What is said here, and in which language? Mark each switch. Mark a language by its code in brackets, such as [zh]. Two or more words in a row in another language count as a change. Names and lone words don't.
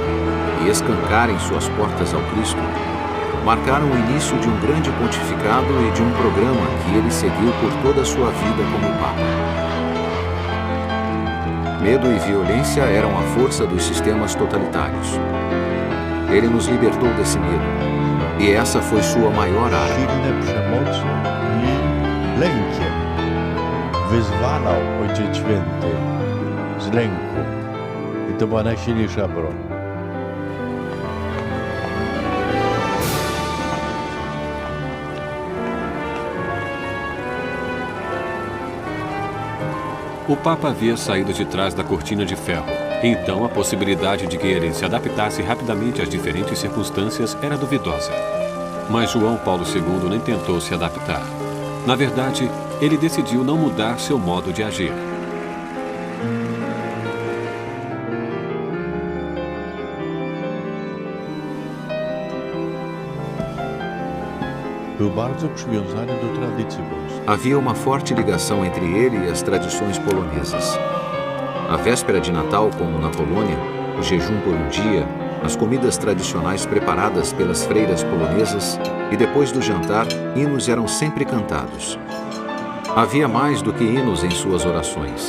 [pt] e escancarem suas portas ao Cristo, marcaram o início de um grande pontificado e de um programa que ele seguiu por toda a sua vida como Papa. Medo e violência eram a força dos sistemas totalitários. Ele nos libertou desse medo, e essa foi sua maior arma. [pl] Wyzwalał Ojciec Święty z lęku i to była najsilniejsza broń. [pt] O Papa havia saído de trás da cortina de ferro. Então a possibilidade de que ele se adaptasse rapidamente às diferentes circunstâncias era duvidosa. Mas João Paulo II nem tentou se adaptar. Na verdade, ele decidiu não mudar seu modo de agir. [pl] Był bardzo przywiązany do tradycji polskiej. [pt] Havia uma forte ligação entre ele e as tradições polonesas. A véspera de Natal, como na Polônia, o jejum por um dia, as comidas tradicionais preparadas pelas freiras polonesas e depois do jantar, hinos eram sempre cantados. Havia mais do que hinos em suas orações.